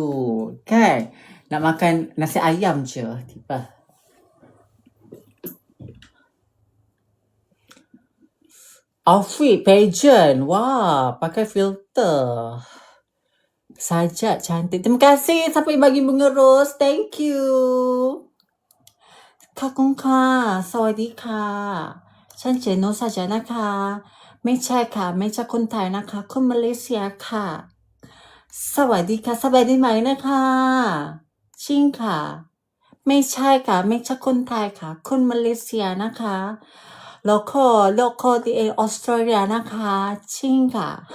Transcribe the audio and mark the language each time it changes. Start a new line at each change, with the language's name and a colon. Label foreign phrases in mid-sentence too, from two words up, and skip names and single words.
Malay: Kan? Nak makan nasi ayam je. Tiba.
English: Outfit pageant.
Malay: Wah, pakai filter. Sajak cantik. Terima kasih siapa yang bagi bunga rose.
English: Thank you. Kakungka.
Thai: Sawadika. ฉันเจโนซาจานะคะไม่ใช่ค่ะไม่ใช่คนไทยนะคะคนมาเลเซียค่ะสวัสดีค่ะสบายดีไหมนะคะชิงค่ะไม่ใช่ค่ะไม่ใช่คนไทยค่ะคนมาเลเซียนะคะแล้วก็ที่ออสเตรเลียนะคะชิงค่ะ